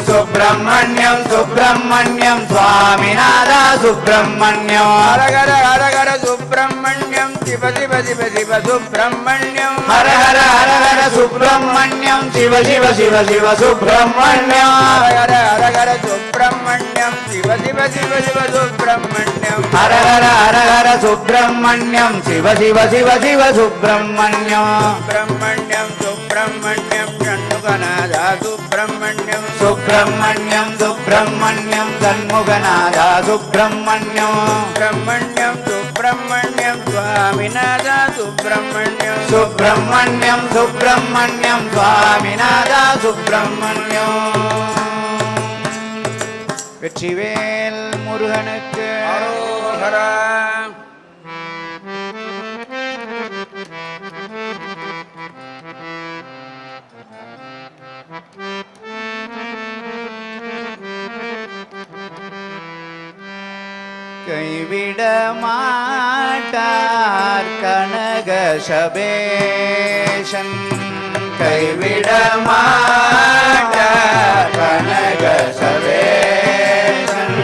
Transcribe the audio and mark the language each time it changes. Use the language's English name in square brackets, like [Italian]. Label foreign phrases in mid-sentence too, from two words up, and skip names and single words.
[Tamil] சுப்பிரமணியம் சுப்பிரமணியம் சுவாமிநாதா சுப்பிரமணியம் ஹரஹர ஹரஹர சுப்பிரமணியம் சிவ சிவ சிவ சிவ சுப்பிரமணியம் ஹர ஹர ஹர ஹர சுப்பிரமணியம் சிவ சிவ சிவ சிவ சுப்பிரமணியம் ஹரஹர ஹரஹர சுப்பிரமணியம் [Sanskrit] शिव शिव शिव शिव सुब्रह्मण्यम हर हर हर हर सुब्रह्मण्यम शिव शिव शिव शिव सुब्रह्मण्यम सुब्रह्मण्यम सुब्रह्मण्यम षण्मुखनादा सुब्रह्मण्यम सुब्रह्मण्यम सुब्रह्मण्यम षण्मुखनादा सुब्रह्मण्यम सुब्रह्मण्यम सुब्रह्मण्यम स्वामिनादा सुब्रह्मण्यम सुब्रह्मण्यम सुब्रह्मण्यम स्वामिनादा सुब्रह्मण्यम [Tamil] வெற்றிவேல் முருகனுக்கு அரோகரா. கைவிட மாட்டார் கனக சபேஷன் கைவிட மாட்டார் கனக சபேஷன்